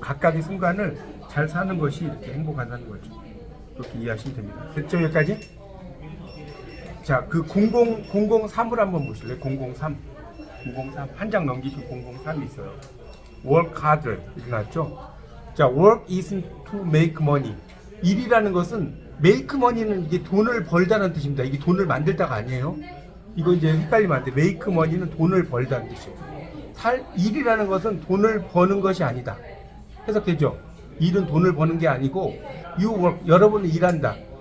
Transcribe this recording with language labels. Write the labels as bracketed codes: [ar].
[ko] 각각의 순간을 잘 사는 것이 이렇게 행복하다는 거죠. 그렇게 이해하시면 됩니다. 됐죠? 여기까지? 자, 그 003을 한번 보실래요? 003 한 장 넘기시면 003이 있어요. [en] work harder [ko] 이렇게 나왔죠. [en] 자, work isn't to make money. [ko] 일이라는 것은 make money는 이게 돈을 벌다는 뜻입니다. 이게 돈을 만들다가 아니에요. 이거 이제 헷갈리면 안 돼. make money는 돈을 벌다는 뜻이에요. 일이라는 것은 돈을 버는 것이 아니다. 해석되죠? 일은 돈을 버는 게 아니고 [en] you work, [ko] 여러분은 일한다.